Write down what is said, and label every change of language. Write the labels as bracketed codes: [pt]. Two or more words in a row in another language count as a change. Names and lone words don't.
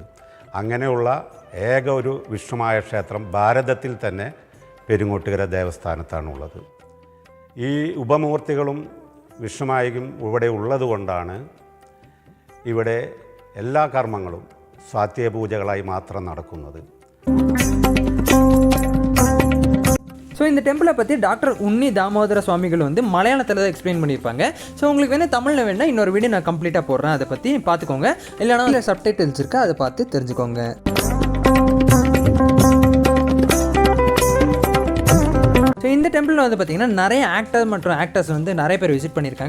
[ml] അങ്ങനെയുള്ള ഏക ഒരു വിഷ്ണുമായ ക്ഷേത്രം ഭാരതത്തിൽ തന്നെ പെരുങ്ങോട്ടുകര ദേവസ്ഥാനത്താണുള്ളത്. ഈ ഉപമൂർത്തികളും വിഷ്ണുമായയും ഇവിടെ ഉള്ളതുകൊണ്ടാണ് ഇവിടെ എല്ലാ കർമ്മങ്ങളും സ്വാത്യപൂജകളായി മാത്രം നടക്കുന്നത്. [ta] ஸோ இந்த டெம்பிளை பற்றி டாக்டர் உன்னி தாமோதர சுவாமிகள் வந்து மலையாளத்தில் தான் எக்ஸ்பிளைன் பண்ணியிருப்பாங்க. ஸோ உங்களுக்கு வேணும் தமிழில் வேணால் இன்னொரு வீடியோ நான் கம்ப்ளீட்டாக போடுறேன், அதை பற்றி பார்த்துக்கோங்க. இல்லைனா இல்லை சப்டைட்டில்ஸ் இருக்கா, அதை பார்த்து தெரிஞ்சுக்கோங்க. ஸோ இந்த டெம்பிளில் வந்து பார்த்திங்கன்னா நிறைய ஆக்டர்ஸ் வந்து நிறைய பேர் விசிட் பண்ணியிருக்காங்க.